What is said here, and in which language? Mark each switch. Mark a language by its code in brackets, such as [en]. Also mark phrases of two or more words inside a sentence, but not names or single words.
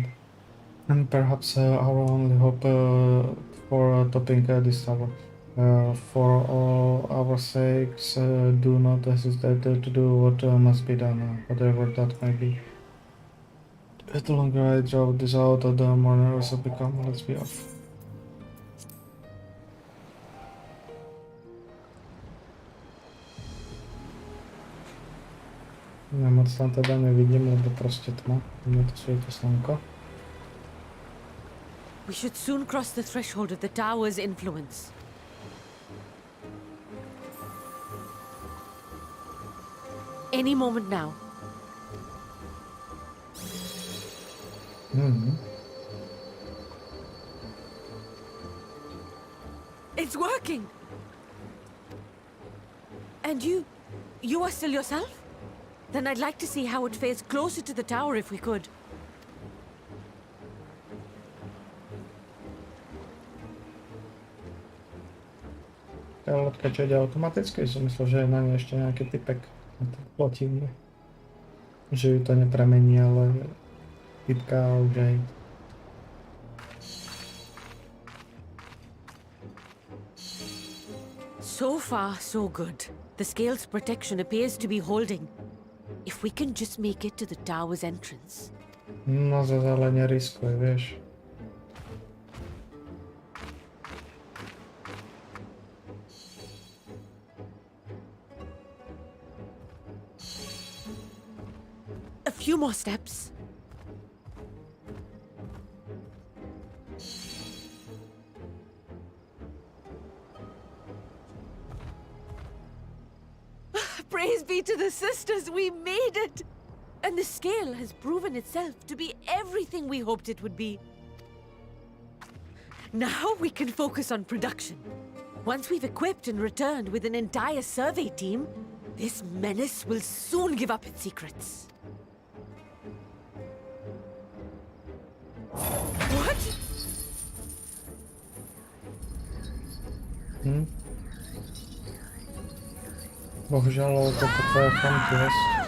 [en] And perhaps our only hope for topping this tower. For all our sakes, do not hesitate to do what must be done, whatever that may be. The longer I draw this out, the more nervous I become. Let's be off. [sk] Ja moc tam teda nevidím, lebo proste tma. Mne to svieti slnko. [en] We should soon cross the threshold of the tower's influence. Any moment now. It's working! And you are still yourself? Then I'd like to see how it fares closer to the tower if we could. [sk] Tá loďka, čo ide automaticky, som myslel, že je na nej ešte nejaký typek na to plotín. Že ju to nepremení, ale typka už aj. [en] So far, so good. The scale's protection appears to be holding. If we can just make it to the tower's entrance. [sk] No zase ale neriskuj, vieš. [en] A few more steps. Praise be to the sisters, we made it! And the scale has proven itself to be everything we hoped it would be. Now we can focus on production. Once we've equipped and returned with an entire survey team, this menace will soon give up its secrets. What? [sk] Bohužiaľ, toto tvoja chamtivosť.